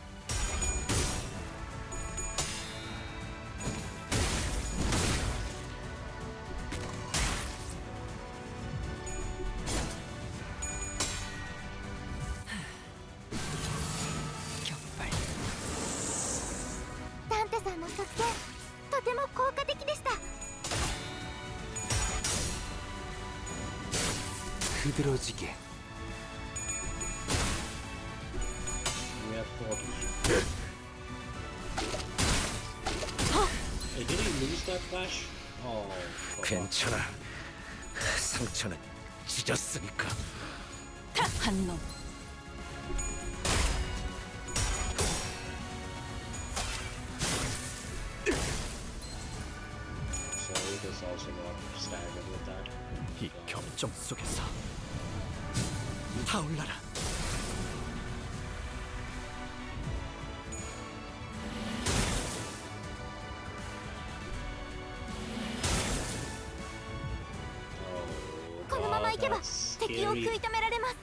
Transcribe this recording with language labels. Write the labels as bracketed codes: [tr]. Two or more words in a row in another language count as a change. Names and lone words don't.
[ko] 격발. [ja] ダンテさんの作戦とても効果的でした。 [ko] 흐드러지게. [en] We have 40. Hey, did he lose that flash? Oh, fuck. [ko] 괜찮아. 상처는 찢었으니까. 한 놈. [en] So this also got staggered with that. [ko] 이 격정 속에서 타올라라. [en] Oh, [ja] このまま行けば [en] that's [ja] 敵を食い [en] scary. [ja] 止められます。